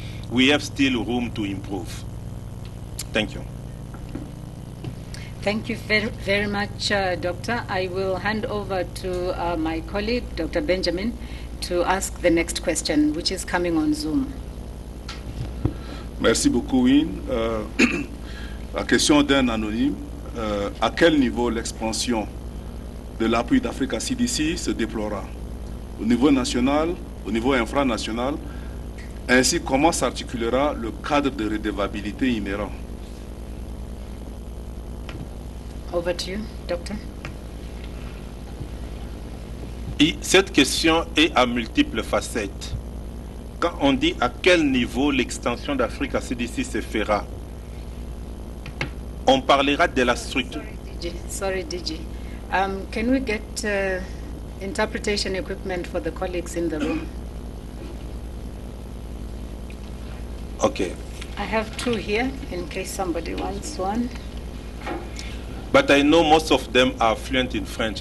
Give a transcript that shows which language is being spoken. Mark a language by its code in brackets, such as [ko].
[en] We have still room to improve. Thank you. Thank you very much, Doctor. I will hand over to my colleague, Dr. Benjamin, to ask the next question, which is coming on Zoom. [fr] Merci beaucoup, Win. La question d'un anonyme, à quel niveau l'expansion de l'appui d'Africa CDC se déplorera? Au niveau national, au niveau infranational, ainsi comment s'articulera le cadre de redevabilité inhérent? [en] Over to you, Doctor. [fr] Et cette question est à multiples facettes. Quand on dit à quel niveau l'extension d'Africa CDC se fera, on parlera de la structure. [en] Sorry, DG. Can we get interpretation equipment for the colleagues in the room? Okay. I have two here in case somebody wants one. But I know most of them are fluent in French.